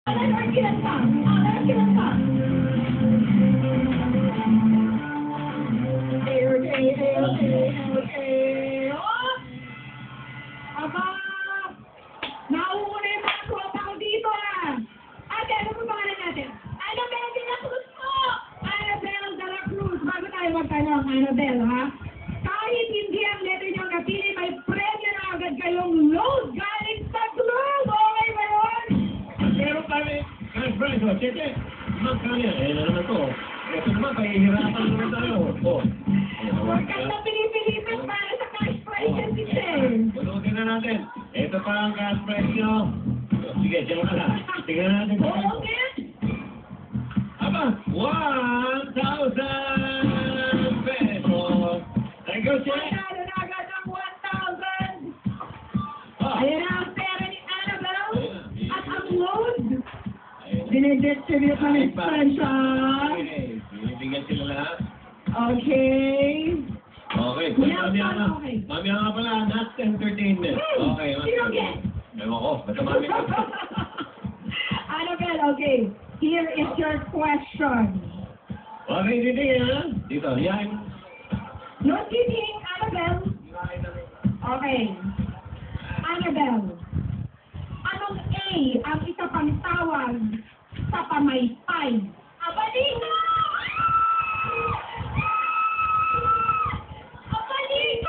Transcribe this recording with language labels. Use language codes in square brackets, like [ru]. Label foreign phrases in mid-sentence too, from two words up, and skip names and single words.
[tl] Aba! Nauuna yung mga tropa ko dito ah! Ate, ano po pangalan natin? Annabelle de la Cruz po! Annabelle de la Cruz! Bago tayo magtanong, Annabelle ha? Kahit hindi ang letter niyong napili, may premyo na agad kayong load galing sa club! Okay ba yun? Meron kami, cash prize, o, [en] check it. [tl] Magkano yan? Eh, na naman to. Ito naman, pahihirapan naman tayo. O. Huwag kang na pinipilitan para sa cash prize yan si Sir. Bunutin na natin. Ito pa ang cash prize nyo. Sige, dyan ka lang. Tingnan natin. Oo, okay? Aba, 1,000 pesos. [en] Thank you, Che. [tl] Panalo na agad ang 1,000! Ah. Ayan na ang pera ni Annabelle at ang load. Dinedistribute na ni Spencer. Okay, binibigyan sila lahat. Okay. Okay, Kuya, mamaya nga pala, [en] not entertainment. [tl] Okay, Sino yan? ewan ko, basta mami ka. [en] Annabelle, okay. Here is your question. [tl] Okay, dito yan. Dito, yan. [en] No cheating, Annabelle. Okay. [tl] Annabelle, anong A ang isa pang tawag sa pamaypay? Abalino! Abalino!